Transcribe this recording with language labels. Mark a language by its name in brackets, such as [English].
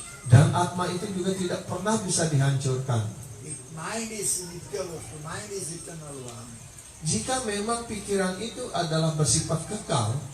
[Indonesian] Dan Atma itu juga tidak pernah bisa dihancurkan. [English] If mind is nitya vastu, mind is eternal one. [Indonesian] Jika memang pikiran itu adalah bersifat kekal,